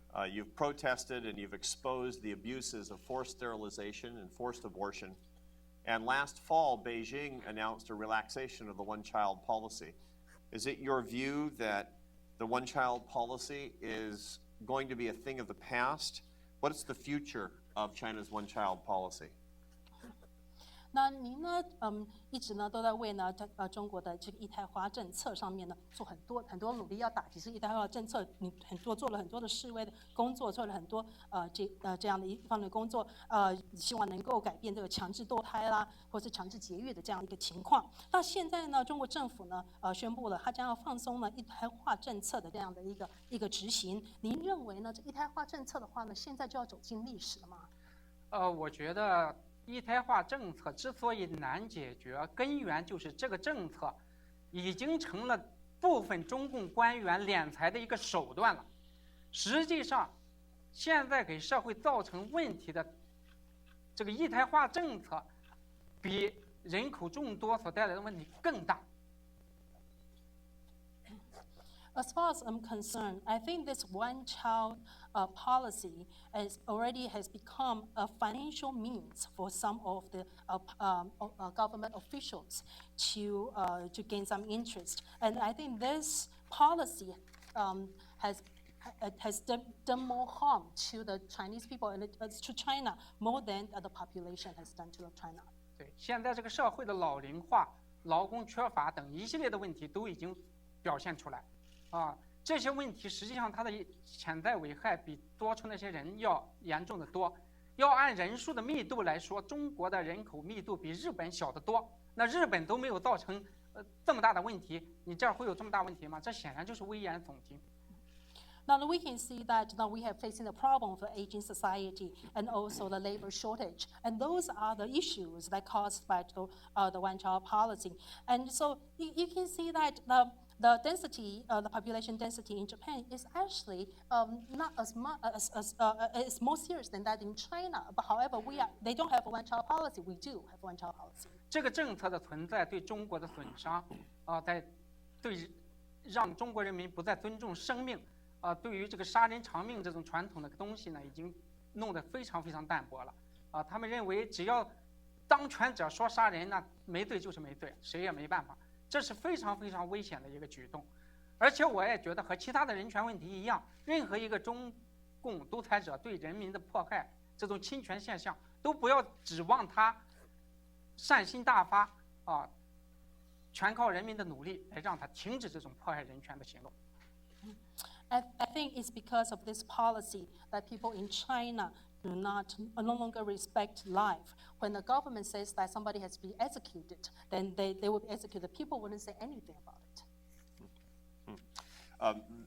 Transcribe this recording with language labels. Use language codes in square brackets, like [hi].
[en] You've protested and you've exposed the abuses of forced sterilization and forced abortion. And last fall, Beijing announced a relaxation of the one-child policy. Is it your view that the one-child policy is going to be a thing of the past? What is the future of China's one-child policy? [zh] 那您呢，一直呢都在为呢中国的这个一胎化政策上面呢做很多努力，要打击这一胎化政策。你做了很多的示威的工作，做了很多这样的一方面的工作，希望能够改变这个强制堕胎啦，或是强制节育的这样一个情况。那现在呢，中国政府呢宣布了，它将要放松呢一胎化政策的这样的一个执行。您认为呢，这一胎化政策的话呢，现在就要走进历史了吗？我觉得。一胎化政策之所以难解决，根源就是这个政策已经成了部分中共官员敛财的一个手段了。实际上，现在给社会造成问题的这个一胎化政策，比人口众多所带来的问题更大。 [en] As far as I'm concerned, I think this one-child policy has become a financial means for some of the government officials to gain some interest, and I think this policy has done more harm to the Chinese people and to China more than the population has done to China. [zh] 对，现在这个社会的老龄化、劳工缺乏等一系列的问题都已经表现出来。这些问题实际上它的潜在危害比多出那些人要严重的多。要按人数的密度来说，中国的人口密度比日本小得多。那日本都没有造成这么大的问题，你这儿会有这么大问题吗？这显然就是危言耸听。 [en] Now we can see that now we have facing the problem of the aging society and also the labor shortage, and those are the issues that caused by the one-child policy. And so you can see that the density, the population density in Japan is actually not as much is more serious than that in China. But however, they don't have a one-child policy. We do have a one-child policy. [zh] 这个政策的存在对中国的损伤，对让中国人民不再尊重生命。对于这个杀人偿命这种传统的东西呢，已经弄得非常非常淡薄了。他们认为只要当权者说杀人，那没罪就是没罪，谁也没办法。这是非常非常危险的一个举动。而且我也觉得和其他的人权问题一样，任何一个中共独裁者对人民的迫害，这种侵权现象，都不要指望他善心大发啊，全靠人民的努力来让他停止这种迫害人权的行动。 [en] I think it's because of this policy that people in China no longer respect life. When the government says that somebody has to be executed, then they will be executed. People wouldn't say anything about it.